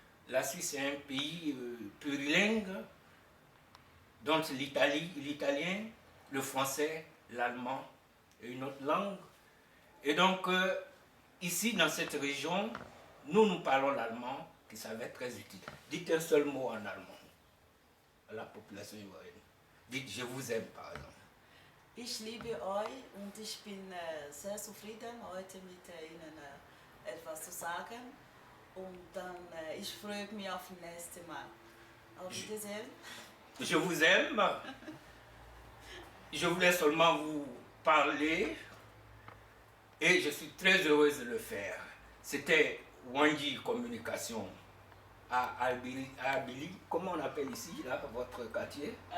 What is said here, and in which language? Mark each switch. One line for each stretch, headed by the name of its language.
French: La Suisse est un pays plurilingue, dont l'italien, le français, l'allemand et une autre langue. Et donc, ici, dans cette région, nous parlons l'allemand, qui ça va être très utile. Dites un seul mot en allemand à la population ivoirienne. Dites « je vous aime » par exemple.
German: Ich liebe euch und ich bin sehr zufrieden, heute mit Ihnen etwas zu sagen. Und dann, ich freue mich auf das nächste Mal. Auf Wiedersehen.
French: Je vous aime. Je voulais seulement vous parler et je suis très heureuse de le faire. C'était Wanji Communication à Albili. Comment on appelle ici, là, votre quartier?